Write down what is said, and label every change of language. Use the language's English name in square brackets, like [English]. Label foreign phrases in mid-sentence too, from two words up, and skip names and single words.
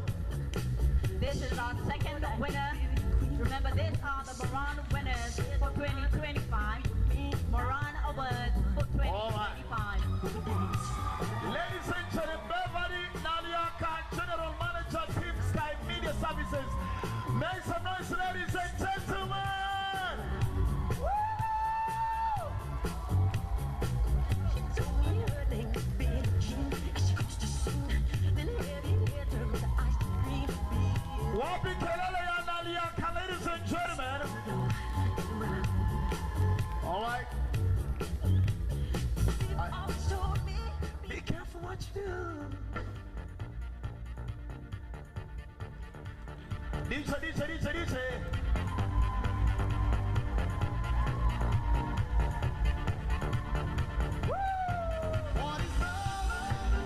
[English] This is our second winner. Remember, these are the Moran winners for 2025. Moran Awards for 2025. Ladies and gentlemen, Beverly Naliaka, General Manager, Team Sky Media Services. Make some noise, ladies and gentlemen. Woo! [Swahili] Wapi kelele ya Naliaka, [English] ladies and gentlemen. All right. Be careful what you do. DJ. What is love?